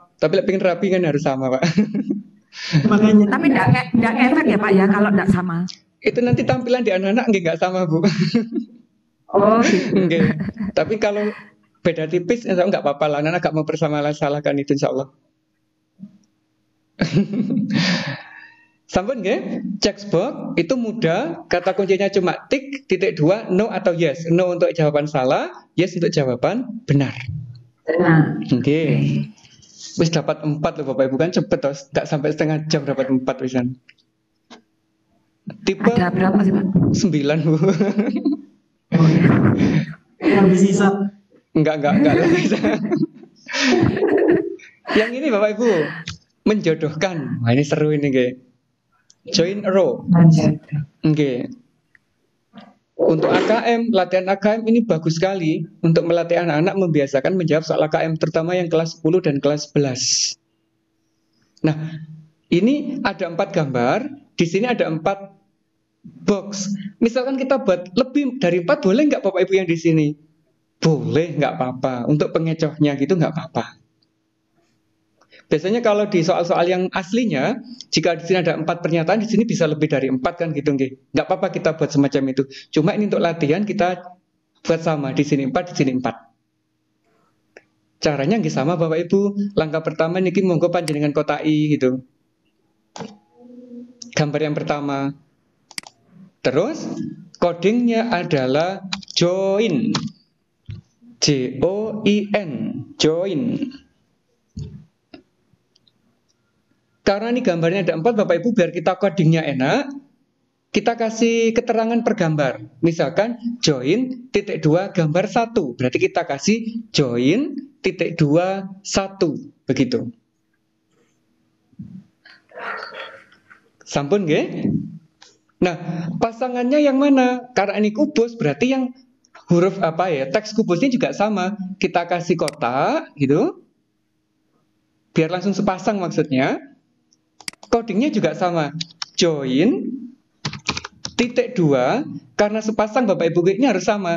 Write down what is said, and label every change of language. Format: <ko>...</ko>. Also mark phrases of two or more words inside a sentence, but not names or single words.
<id>Tapi pengen rapi kan harus sama Pak. Makanya. Tapi tidak efek ya Pak ya kalau tidak sama. Itu nanti tampilan di anak-anak nggak sama Bu. Oh gitu. Tapi kalau beda tipis nggak apa-apa lah. Anak-anak nggak mau bersalah-salahkan itu</id> <ar>insya Allah.</ar> <jv>Sampun nggih?</jv> <id>Checkbox itu mudah, kata kuncinya cuma tik titik 2 no atau yes. No untuk jawaban salah, yes untuk jawaban benar. Wis dapat 4 loh Bapak Ibu, kan cepet toh, nggak sampai setengah jam dapat 4 wisan. Tipe ada berapa sih Pak? 9 Bu. Habis sisa. Enggak Yang ini Bapak Ibu menjodohkan. Nah, ini seru ini nggih.</id> <en>Join a row.</en> <id>Untuk AKM, latihan AKM ini bagus sekali untuk melatih anak-anak membiasakan menjawab soal AKM, terutama yang kelas 10 dan kelas 11. Nah, ini ada 4 gambar, di sini ada 4 box. Misalkan kita buat lebih dari 4, boleh nggak Bapak Ibu yang di sini? Boleh, nggak apa-apa. Untuk pengecohnya gitu nggak apa-apa. Biasanya kalau di soal-soal yang aslinya, jika di sini ada 4 pernyataan, di sini bisa lebih dari 4 kan gitu nggih. Nggak apa-apa kita buat semacam itu. Cuma ini untuk latihan kita buat sama, di sini 4, di sini 4. Caranya nggih sama Bapak Ibu. Langkah pertama</id> <jv>niki monggo panjenengan kotai</jv> <id>gitu. Gambar yang pertama. Terus codingnya adalah join. Join, join. Karena ini gambarnya ada 4 Bapak Ibu, biar kita codingnya enak, kita kasih keterangan per gambar. Misalkan join titik 2 gambar 1, berarti kita kasih join titik 2 1, begitu.</id> <jv>Sampun nggih?</jv> <id>Nah, pasangannya yang mana? Karena ini kubus, berarti yang huruf teks kubusnya juga sama. Kita kasih kotak gitu. biar langsung sepasang maksudnya, codingnya juga sama. Join titik 2, karena sepasang Bapak Ibu ini harus sama.</id>